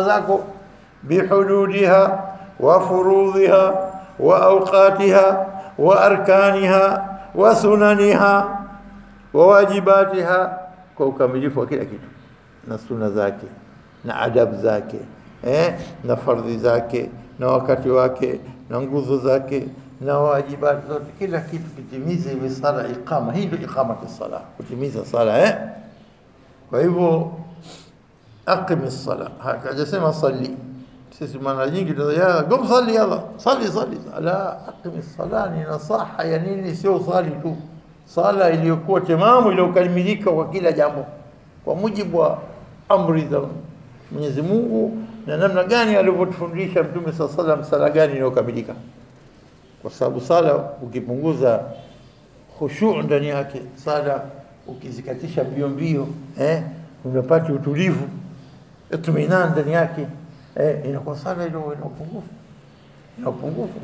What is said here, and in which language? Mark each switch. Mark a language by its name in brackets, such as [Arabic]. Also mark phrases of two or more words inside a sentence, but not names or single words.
[Swahili] zako [Arabic] بحدودها وفروضها وأوقاتها وأركانها وسننها وواجباتها, [Swahili] kwa ukamilifu wa kila kitu, na sunna zake na adabu zake na fardhi zake na wakati wake na nguzo zake na wajibat zote, kila kitu kitimize. Iwe sala iqama, hii ndio iqamati sala, kutimiza sala. Kwa hivyo [Arabic] أقم الصلاة, [Swahili] hakajasema salli. Sisi mara nyingi tunasema [Arabic] قوم صلي يلا صلي. [Swahili] La, [Arabic] أقم الصلاة [Swahili] ni nasaha ya nini? Sio sali tu, sala iliyokuwa timamu, iliyokamilika kwa kila jambo kwa mujibu wa amri za Mwenyezi Mungu na namna gani alivyotufundisha Mtume [Arabic] صلى الله عليه وسلم, [Swahili] sala gani iliyokamilika. Kwa sababu sala ukipunguza khushu' ndani yake, sala ukizikatisha mbio unapata utulivu, itminan ndani yake, inakuwa sala ile ina upungufu.